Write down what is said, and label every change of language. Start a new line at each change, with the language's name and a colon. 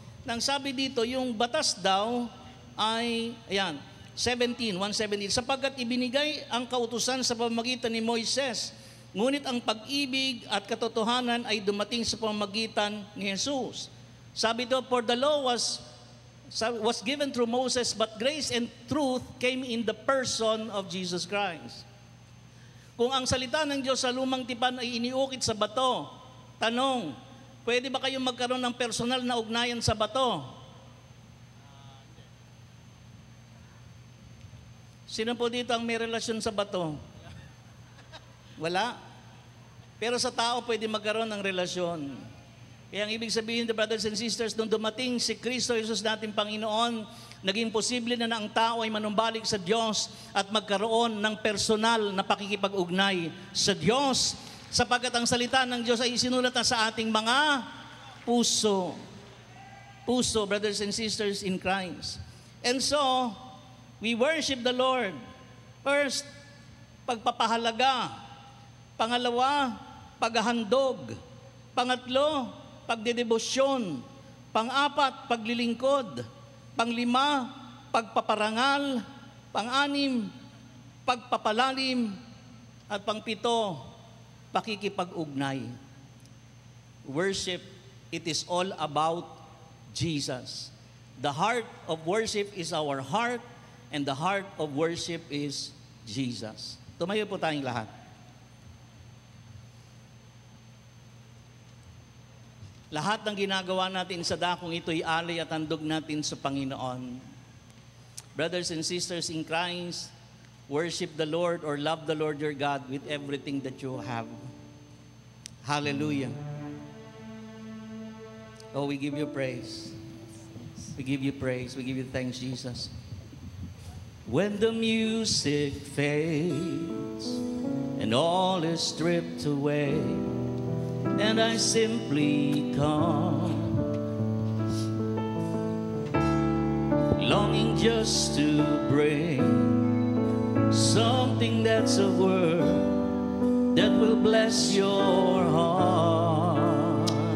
Filipino: Nang sabi dito, yung batas daw ay, ayan, 1:17, sapagkat ibinigay ang kautusan sa pamamagitan ni Moises, ngunit ang pag-ibig at katotohanan ay dumating sa pamamagitan ni Jesus. Sabi do,
English: for the law was given through Moses, but grace and truth came in the person of Jesus Christ.
Filipino: Kung ang salita ng Diyos sa lumang tipan ay iniukit sa bato, tanong, pwede ba kayong magkaroon ng personal na ugnayan sa bato? Sino po dito ang may relasyon sa bato? Wala. Pero sa tao pwede magkaroon ng relasyon. Kaya ang ibig sabihin,
English: the brothers and sisters,
Filipino: nung dumating si Kristo Jesus nating Panginoon, naging posible na ang tao ay manumbalik sa Diyos at magkaroon ng personal na pakikipag-ugnay sa Diyos, sapagkat ang salita ng Diyos ay isinulat na sa ating mga puso. Puso,
English: brothers and sisters in Christ. And so, we worship the Lord. First,
Filipino: pagpapahalaga. Pangalawa, paghahandog. Pangatlo, pagdedebosyon. Pang-apat, paglilingkod. Panglima, pagpaparangal. Pang-anim, pagpapalalim. At pangpito, pakikipag-ugnay.
English: Worship, it is all about Jesus. The heart of worship is our heart, and the heart of worship is Jesus.
Filipino: Tumayo po tayong lahat. Lahat ng ginagawa natin sa dakong ito ay alay at handog natin sa Panginoon.
English: Brothers and sisters in Christ, worship the Lord or love the Lord your God with everything that you have. Hallelujah. Oh, we give you praise. We give you praise. We give you thanks, Jesus. When the music fades and all is stripped away, and I simply come, longing just to bring something that's a word that will bless your heart.